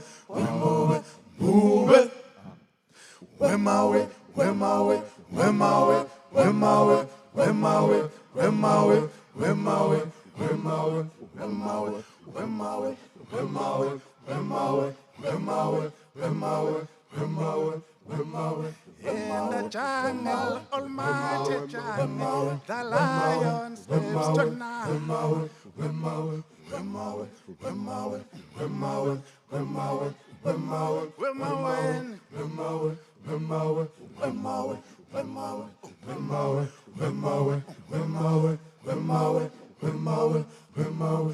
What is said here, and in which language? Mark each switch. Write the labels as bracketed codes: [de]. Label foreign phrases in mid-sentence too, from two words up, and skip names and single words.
[zu] Imbube. Imbube. Wemawe. Wemawe. Wemawe. Wemawe. Wemawe. Wemawe. Wemawe. Wemawe. Wemawe. Wemawe. Wemawe. Wemawe. Wemawe. Wemawe. Wemawe. Wemawe. [en] In the jungle, almighty jungle, the lion sleeps tonight. [zu] Wemawe. Wemawe. Wemawe. Wemawe. Wemawe. Wemawe. Wemawe. Wemawe. Wemawe. Wemawe. Wemawe. Wemawe. Wemawe. Wemawe. Wemawe. Wemawe. Wemawe. Wemawe.